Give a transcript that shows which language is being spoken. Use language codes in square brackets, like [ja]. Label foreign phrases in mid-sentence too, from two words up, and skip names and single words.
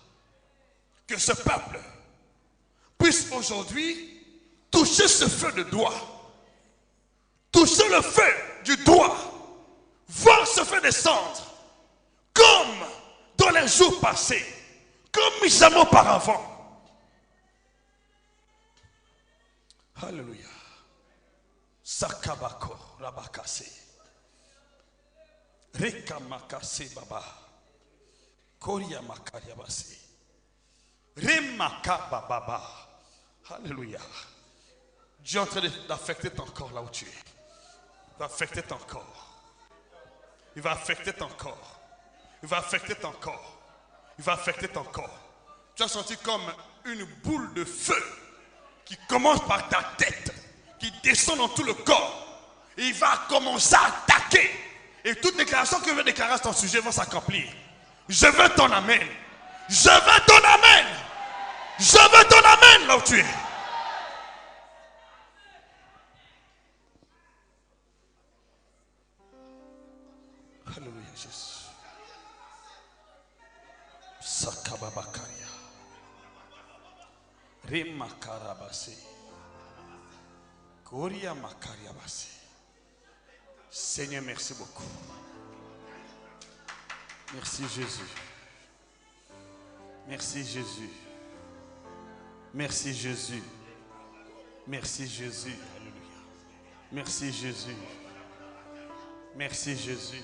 [fr] Que ce peuple puisse aujourd'hui toucher ce feu de doigt. Toucher le feu du doigt. Voir ce feu descendre. Comme dans les jours passés. Comme jamais auparavant. Alléluia. Sakabako rabakase. Rekamakase baba. Koria makariabase. Remaka baba. Alléluia. Dieu est en train d'affecter ton corps là où tu es. Il va affecter ton corps. Il va affecter ton corps. Il va affecter ton corps. Il va affecter ton corps. Tu as senti comme une boule de feu qui commence par ta tête, qui descend dans tout le corps. Et il va commencer à attaquer. Et toute déclaration que je vais déclarer à ton sujet va s'accomplir. Je veux ton amen. Je veux ton amen. Je veux ton amen là où tu es. Alléluia Jésus. Sakababakaria. Remakarabase. Koria makariabase. Seigneur, merci beaucoup. Merci Jésus. Merci Jésus. Merci Jésus. Merci Jésus. Alléluia. Merci Jésus. Merci Jésus.